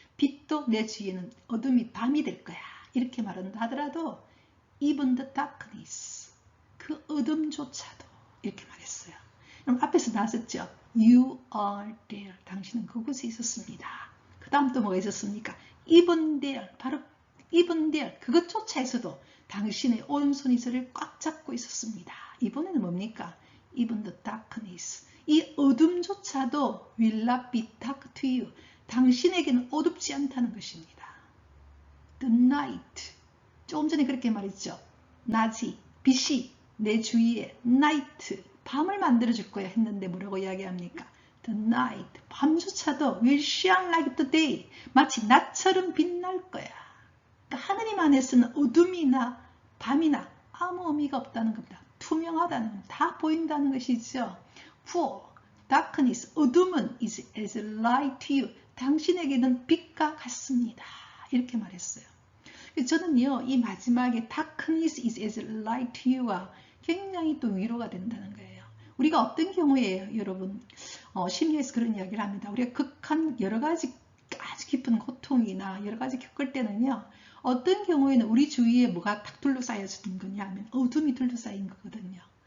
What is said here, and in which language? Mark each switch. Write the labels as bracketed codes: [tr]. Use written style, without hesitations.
[ko] 빛도 내 주위에는 어둠이 밤이 될 거야. 이렇게 말한다 하더라도 [en] even the darkness, [ko] 그 어둠조차도 이렇게 말했어요. 그럼 앞에서 나왔었죠. [en] You are there. [ko] 당신은 그곳에 있었습니다. 그 다음 또 뭐가 있었습니까? [en] even there, [ko] 바로 even there, 그것조차에서도 당신의 오른손이 저를 꽉 잡고 있었습니다. 이번에는 뭡니까? [en] even the darkness, [ko] 이 어둠조차도 [en] will not be dark to you. [ko] 당신에게는 어둡지 않다는 것입니다. [en] The night, [ko] 조금 전에 그렇게 말했죠. 낮이, 빛이 내 주위에 night, 밤을 만들어줄 거야 했는데 뭐라고 이야기합니까? [en] The night, [ko] 밤조차도 [en] will shine like the day, [ko] 마치 낮처럼 빛날 거야. 그러니까 하느님 안에서는 어둠이나 밤이나 아무 의미가 없다는 겁니다. 투명하다는 겁니다. 다 보인다는 것이죠. [en] For darkness, [ko] 어둠은 [en] is as light to you, [ko] 당신에게는 빛과 같습니다. 이렇게 말했어요. 저는요, 이 마지막에 [en] darkness is as light to you [ko] 가 굉장히 또 위로가 된다는 거예요. 우리가 어떤 경우에 여러분 심리에서 그런 이야기를 합니다. 우리가 극한 여러 가지 아주 깊은 고통이나 여러 가지 겪을 때는요, 어떤 경우에는 우리 주위에 뭐가 탁 둘러싸여진 거냐 하면 어둠이 둘러싸인 거거든요.